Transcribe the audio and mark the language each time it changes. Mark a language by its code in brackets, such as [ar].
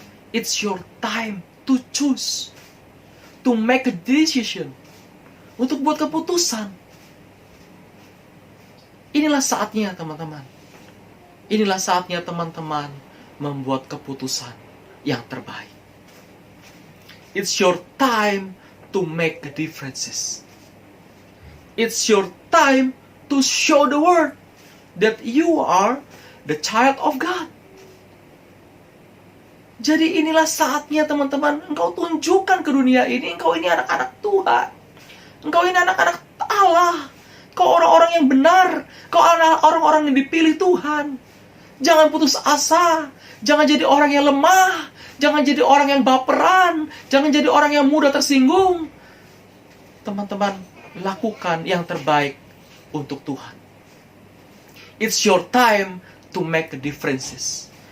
[en] It's your time to choose. To make a decision. [id] Untuk buat keputusan. Inilah saatnya teman-teman. Inilah saatnya teman-teman membuat keputusan yang terbaik. [en] It's your time to make the differences. It's your time to show the world that you are the child of God. [id] Jadi inilah saatnya teman-teman, engkau tunjukkan ke dunia ini, engkau ini anak-anak Tuhan. Engkau ini anak-anak Allah. Kau orang-orang yang benar. Kau orang-orang yang dipilih Tuhan. Jangan putus asa. Jangan jadi orang yang lemah. Jangan jadi orang yang baperan. Jangan jadi orang yang mudah tersinggung. Teman-teman, lakukan yang terbaik untuk Tuhan. [en] It's your time to make the differences.